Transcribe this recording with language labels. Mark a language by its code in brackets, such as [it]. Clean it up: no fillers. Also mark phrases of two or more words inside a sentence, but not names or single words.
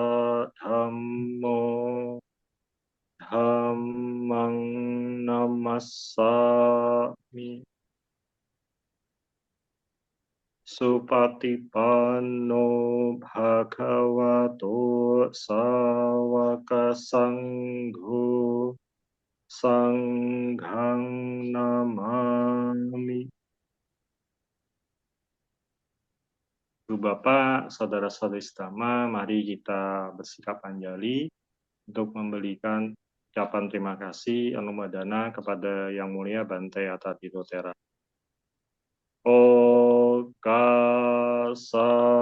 [pi] Dhammo Dhammang Namassami Supatipanno Bhagavato Sawaka Sangho Sanghang Namami. [id] Ibu Bapak, saudara-saudari setama, mari kita bersikap anjali untuk memberikan ucapan terima kasih anumodana kepada Yang Mulia Bante Athatito Thera. Okasa